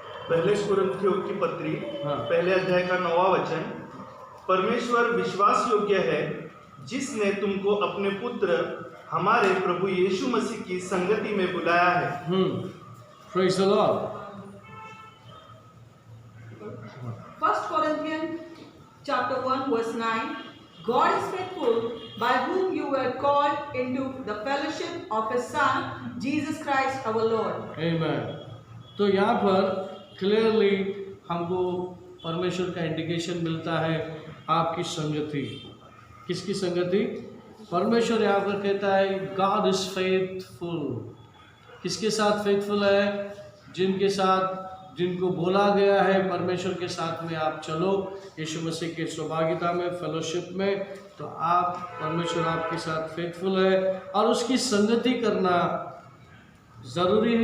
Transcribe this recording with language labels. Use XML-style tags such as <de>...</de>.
<hi>पहले कोरिन्थियों की पत्री हाँ। पहले अध्याय का 9वां वचन, परमेश्वर विश्वास योग्य है जिसने तुमको अपने पुत्र हमारे प्रभु यीशु मसीह की संगति में बुलाया है।</hi> <en>Praise the Lord. 1 Corinthians chapter 1 verse 9, God is faithful, by whom you were called into the fellowship of His Son, Jesus Christ our Lord. Amen.</en> <hi>तो यहाँ पर क्लियरली हमको परमेश्वर का इंडिकेशन मिलता है आपकी संगति। किसकी संगति? परमेश्वर यहाँ पर कहता है</hi> <en>God is faithful.</en> <hi>किसके साथ फेथफुल है? जिनके साथ, जिनको बोला गया है परमेश्वर के साथ में आप चलो यीशु मसीह के सहभागिता में, फेलोशिप में, तो आप, परमेश्वर आपके साथ फेथफुल है और उसकी संगति करना ज़रूरी है।</hi>